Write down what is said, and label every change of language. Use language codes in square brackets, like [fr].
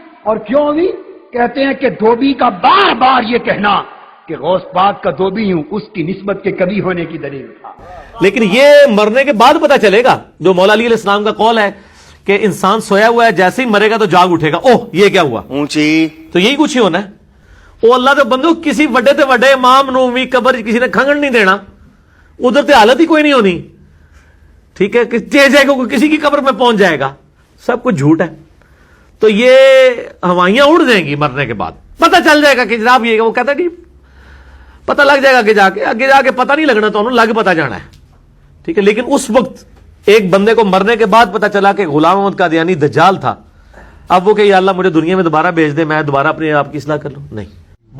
[ur] اور کیوں ہوئی؟ کہتے ہیں کہ دھوبی کا بار بار یہ کہنا کہ غوث پاک کا دھوبی ہوں اس کی نسبت کے کبھی ہونے کی دلیل تھا. لیکن یہ مرنے کے بعد پتہ چلے گا، جو مولا علی علیہ السلام کا قول ہے کہ انسان سویا ہوا ہے جیسے ہی مرے گا تو جاگ اٹھے گا. اوہ یہ کیا ہوا؟ اونچی تو یہی کچھ ہی ہونا ہے. [pa] وہ اللہ دے بندو کسی وڈے تے وڈے امام نو بھی قبر کسی نے کھنگن نہیں دینا، ادھر تے حالت ہی کوئی نہیں ہونی. [ur] ٹھیک ہے کہ جائے گا کسی کی قبر میں پہنچ جائے گا، سب کچھ جھوٹ ہے. تو یہ ہوائیاں اڑ جائیں گی مرنے کے بعد، پتہ چل جائے گا کہ جناب یہ وہ کہتا نہیں، پتہ لگ جائے گا کہ [pa] آگے جا کے پتہ نہیں لگنا تو انہوں لگ پتہ جانا ہے. [ur] ٹھیک ہے، لیکن اس وقت ایک بندے کو مرنے کے بعد پتہ چلا کہ غلام احمد قادیانی دجال تھا، اب وہ کہ یا اللہ مجھے دنیا میں دوبارہ بھیج دے، میں دوبارہ اپنے آپ کی اصلاح کر لوں. نہیں.